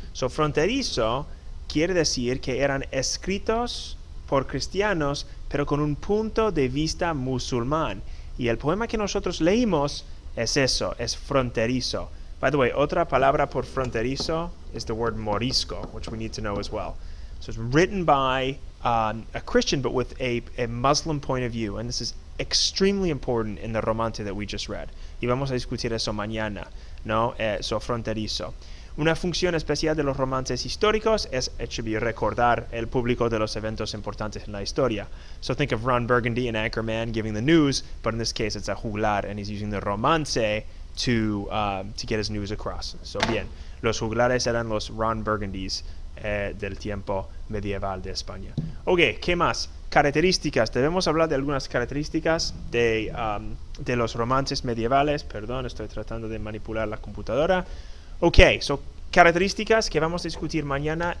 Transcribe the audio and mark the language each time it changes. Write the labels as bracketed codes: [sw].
[es] So, fronterizo quiere decir que eran escritos por cristianos, pero con un punto de vista musulmán. Y el poema que nosotros leímos es eso, es fronterizo. [en] By the way, [es] otra palabra por fronterizo [en] is the word morisco, which we need to know as well. So it's written by a Christian, but with a Muslim point of view. And this is extremely important in the romance that we just read. [es] Y vamos a discutir eso mañana, ¿no? So, fronterizo. Una función especial de los romances históricos es recordar el público de los eventos importantes en la historia. [en] So think of Ron Burgundy in Anchorman giving the news, but in this case it's a juglar, and he's using the romance to get his news across. [es] So, bien, los juglares eran los Ron Burgundys del tiempo medieval de España. Ok, ¿qué más? Características. Debemos hablar de algunas características de los romances medievales. Perdón, estoy tratando de manipular la computadora. Ok, características que vamos a discutir mañana.